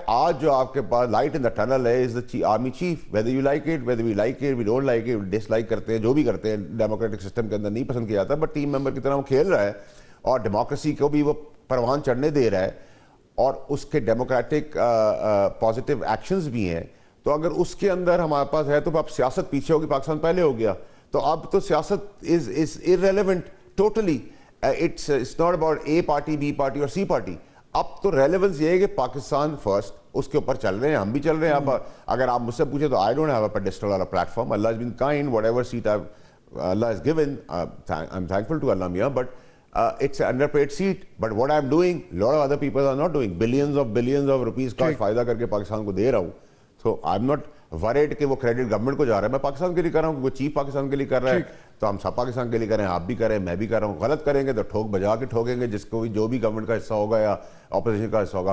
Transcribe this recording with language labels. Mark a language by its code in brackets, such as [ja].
[ur] آج جو آپ کے پاس لائٹ ان دا ٹنل ہے از دا army chief. [en] whether you like it, whether we like it, we don't like it, [ur] dish like کرتے ہیں, جو بھی کرتے ہیں, ڈیموکریٹک سسٹم کے اندر نہیں پسند کیا جاتا, بٹ ٹیم ممبر کی طرح وہ کھیل رہا ہے اور ڈیموکریسی کو بھی وہ پروان چڑھنے دے رہا ہے اور اس کے ڈیموکریٹک پازیٹیو ایکشنز بھی ہیں. تو اگر اس کے اندر ہمارے پاس ہے تو اب سیاست پیچھے ہوگی, پاکستان پہلے ہو گیا. تو اب تو سیاست از [en] irrelevant totally. It's not about A party, B party اور C party. [ur] اب تو ریلیونس یہ ہے کہ پاکستان فرسٹ, اس کے اوپر چل رہے ہیں, ہم بھی چل رہے ہیں. اب اگر آپ مجھ سے پوچھیں تو [en] I don't have a pedestal or a platform. Allah has been kind, whatever seat Allah has given, I'm thankful to Allah Mia, but it's an underpaid seat. But what I'm doing, a lot of other people are not doing. billions of rupees [ur] کا فائدہ کر کے پاکستان کو دے رہا ہوں. [en] So I'm not worried [ur] کہ وہ credit government کو جا رہا ہے. میں پاکستان کے لیے کر رہا ہوں کیونکہ چیف پاکستان کے لیے کر رہا ہے, تو ہم سب پاکستان کے لیے کریں, آپ بھی کریں, میں بھی کر رہا ہوں. غلط کریں گے تو ٹھوک بجا کے ٹھوکیں گے, جس کو بھی جو بھی گورنمنٹ کا حصہ ہوگا یا اپوزیشن کا حصہ ہوگا.